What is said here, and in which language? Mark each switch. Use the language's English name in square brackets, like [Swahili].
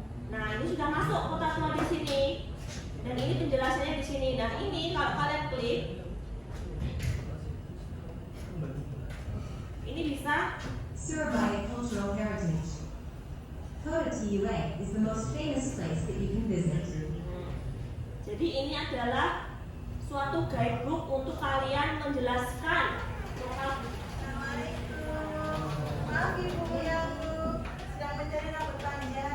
[Indonesian] Nah, ini sudah masuk kota tua di sini. Dan ini penjelasannya di sini. Dan ini kalau kalian klik, ini bisa [English] Surabaya Cultural Heritage. Kota Tua is the most famous place that you can visit. [Indonesian] Jadi ini adalah suatu guidebook untuk kalian menjelaskan lokal. Maaf ibu yang sedang mencari rambut panjang.